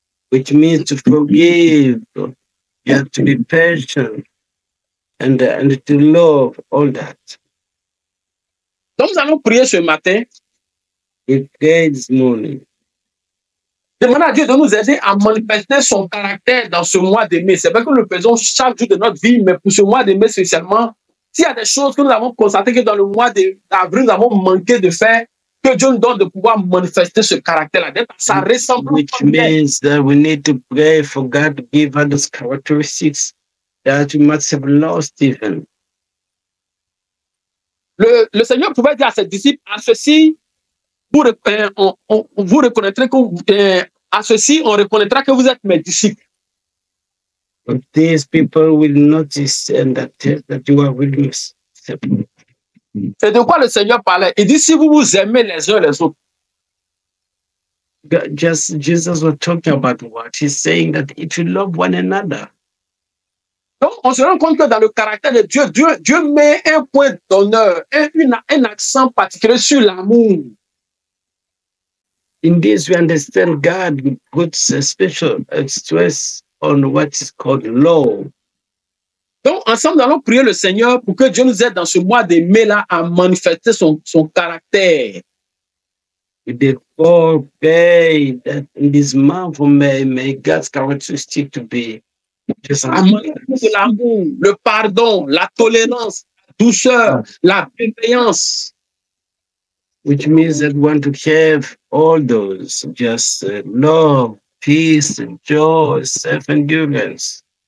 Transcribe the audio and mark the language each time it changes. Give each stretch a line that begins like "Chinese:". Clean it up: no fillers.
English: Which means to forgive, you have to be patient, and to love, all that.
French: Donc nous allons prier ce matin.
English: We pray this morning.
French: Demandez à Dieu de nous aider à manifester son caractère dans ce mois de mai. C'est vrai que nous le faisons chaque jour de notre vie, mais pour ce mois de mai spécialement, s'il y a des choses que nous avons constatées que dans le mois d'avril, nous avons manqué de faire, que Dieu nous donne de pouvoir manifester ce caractère-là, d'être à sa ressemblance.
English: Which means that we need to pray for God to give us those characteristics that we must have lost even.
French: Le Seigneur pouvait dire à ses disciples, à ceci, vous reconnaîtrez que, à ceci, on reconnaîtra que vous êtes mes disciples.
English: But these people will notice and that you are really separate.
French: C'est de quoi le Seigneur parlait. Il dit, si vous vous aimez les uns les autres,
English: Just Jesus was talking about what? He's saying that if you love one another.
French: donc on se rend compte que dans le caractère de Dieu, Dieu met un point d'honneur, un accent particulier sur l'amour.
English: In this, we understand God puts a special stress on what is called love.
French: Donc, ensemble, nous allons prier le Seigneur pour que Dieu nous aide dans ce mois de mai-là à manifester son caractère.
English: Therefore, pray that in this month of may God's characteristic to be just
French: l'amour, le pardon, la tolérance, la douceur, la bienveillance.
English: Which means that we want to have all those, just love, peace, joy, self-endurance,